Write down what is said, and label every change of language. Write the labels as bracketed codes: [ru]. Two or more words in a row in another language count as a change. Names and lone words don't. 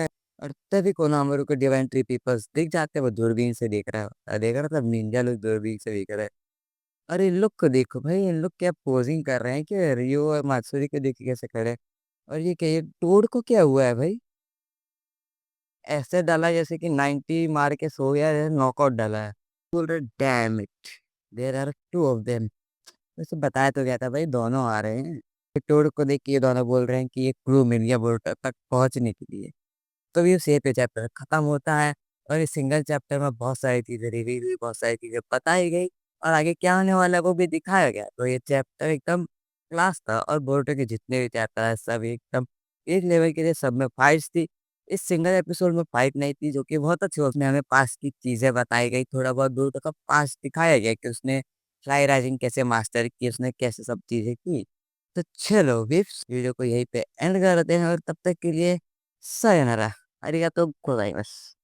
[hi] और तभी कोनामोरू को [en] Divine Tree Peoples [hi] दिख जाते हैं, वो दूरबीन से देख रहा है, देख रहा था निंजा लोग दूरबीन से देख रहे हैं। अरे इन लोग को देखो भाई, इन लोग क्या पोजिंग कर रहे हैं, कि रियो और मात्सुरी को देख के कैसे खड़े हैं। और ये क्या, ये टोड को क्या हुआ है भाई? ऐसे डाला जैसे कि 90 मार के सो गया है, नॉकआउट डाला है। बोल रहे [en] Damn it, there are two of them. [hi] वैसे बताया तो गया था भाई, दोनों आ रहे हैं। टोड को देख के ये दोनों बोल रहे हैं कि ये क्रू मिल गया बोर्ड तक पहुंचने के लिए। तो ये सेफ पे चैप्टर खत्म होता है। और इस सिंगल चैप्टर में बहुत सारी चीजें रिवील हुई, बहुत सारी चीजें बताई गई, और आगे क्या होने वाला है वो भी दिखाया गया। तो ये चैप्टर एकदम क्लास था, और बोरुतो के जितने भी चैप्टर है सब एकदम एक लेवल के थे, सब में फाइट्स थी। इस सिंगल एपिसोड में फाइट नहीं थी, जो कि बहुत अच्छी। उसमें हमें पास की चीजें बताई गई, थोड़ा बहुत बोरुतो का पास दिखाया गया कि उसने [en] fly rising [hi] कैसे मास्टर की, उसने कैसे सब चीजें की। तो चलो विप्स वीडियो को यहीं पे एंड करते हैं, और तब तक के लिए सायोनारा। [ja] ありがとうございます。